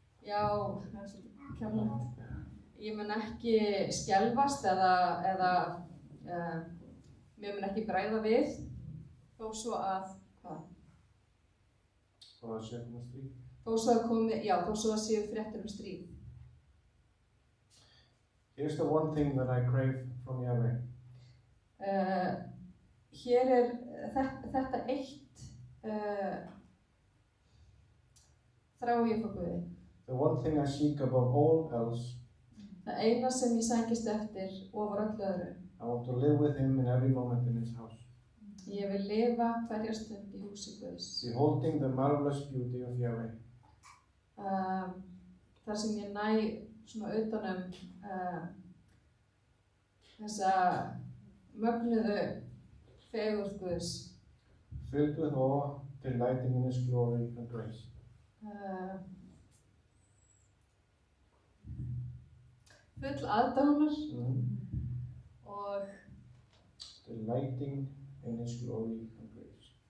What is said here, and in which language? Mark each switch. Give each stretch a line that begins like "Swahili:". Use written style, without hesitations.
Icelandic: já, það er svolítið kemlegt. Ég mun ekki skelfast eða mér mun ekki bregða við þó svo að Þó að sé komið stríð. þó svo að séu fréttir stríð.
English: Here's the one thing that I crave from Yahweh.
Icelandic: Hér þetta eitt þrái ég frá Guði.
English: The one thing I seek above all else.
Icelandic: Það eina sem ég sækist eftir ofar öllu öðru.
English: I want to live with Him in every moment in His house.
Icelandic: Ég vil lifa hverja stund í húsi Guðs.
English: Beholding the marvelous beauty of Yahweh.
Icelandic: Þar sem ég næ svona utanum þessa mögnuðu fegurð Guðs.
English: Filled with awe, delighting in His glory and grace.
Icelandic: Full aðdáunar og
English: delighting in His glory and grace.